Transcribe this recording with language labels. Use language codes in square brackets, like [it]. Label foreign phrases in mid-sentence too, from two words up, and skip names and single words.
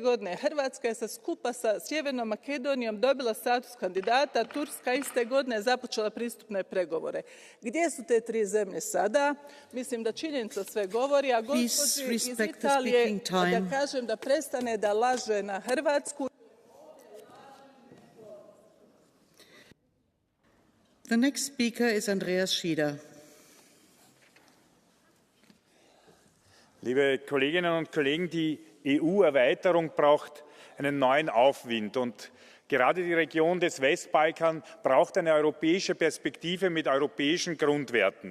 [hr] godine Hrvatska je skupa sa Sjevernom Makedonijom dobila status kandidata, Turska iste godine započela pristupne pregovore. Gdje su te tri zemlje sada? Mislim da činjenica sve govori, a gospođi iz Italije da kažem da prestane da laže na Hrvatsku. [en] The next speaker is Andreas Schieder. [de] Liebe Kolleginnen und Kollegen, die EU-Erweiterung braucht einen neuen Aufwind. Und gerade die Region des Westbalkan braucht eine europäische Perspektive mit europäischen Grundwerten.